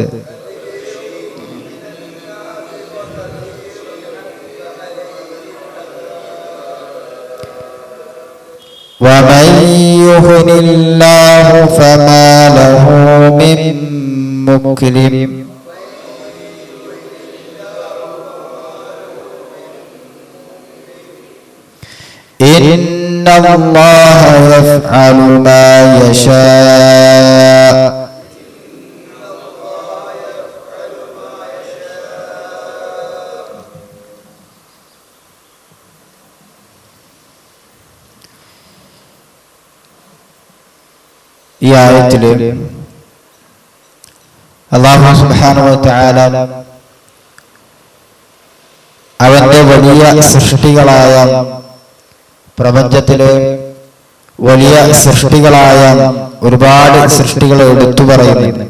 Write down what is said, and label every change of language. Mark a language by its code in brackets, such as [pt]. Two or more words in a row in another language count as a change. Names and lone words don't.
[ar] ومن يهن الله فما له من مكرم إن الله يفعل ما يشاء [ml] ഈ ആയത്തില് അല്ലാഹു [ar] سبحانه وتعالى [ml] അവന്റെ വലിയ സൃഷ്ടികളായ പ്രപഞ്ചത്തിലെ വലിയ സൃഷ്ടികളായ ഒരുപാട് സൃഷ്ടികളെ എടുത്തു പറയുന്നു.